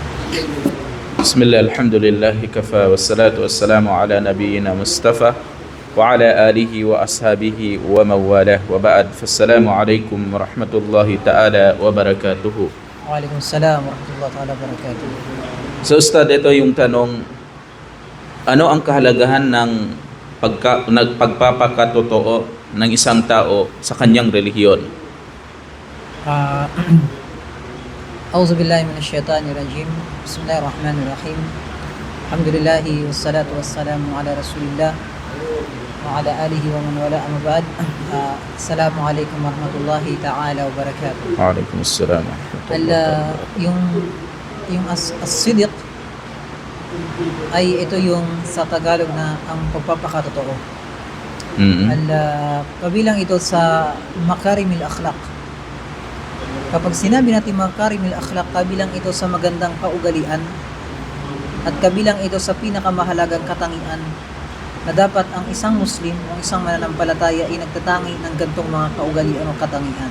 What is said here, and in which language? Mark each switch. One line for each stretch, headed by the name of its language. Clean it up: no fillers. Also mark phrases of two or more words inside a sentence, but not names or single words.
Arabic: بسم الله الحمد لله كفى والصلاة والسلام على نبينا مصطفى وعلى آله وأصحابه ومن والاه وبعد فالسلام عليكم ورحمة الله تعالى وبركاته. وعليكم السلام ورحمة الله تعالى وبركاته.
Filipino: So Ustad, ito yung tanong, ano ang kahalagahan ng pagpapakatotoo ng isang tao sa kanyang relihiyon?
Arabic: أعوذ بالله من الشيطان الرجيم. بسم الله الرحمن الرحيم. الحمد لله والصلاة والسلام على رسول الله وعلى آله ومن والاه، أما بعد. السلام عليكم ورحمة الله تعالى وبركاته. وعليكم السلام.
Filipino: Yung as-sidq ay ito yung sa Tagalog na ang pagpapakatotoo. Kabilang ito sa
Arabic: مكارم الأخلاق.
Filipino: Kapag sinabi natin
Arabic: مكارم الأخلاق,
Filipino: kabilang ito sa magandang kaugalian at kabilang ito sa pinakamahalagang katangian na dapat ang isang Muslim o isang mananampalataya ay nagtatangi ng gantong mga kaugalian o katangian.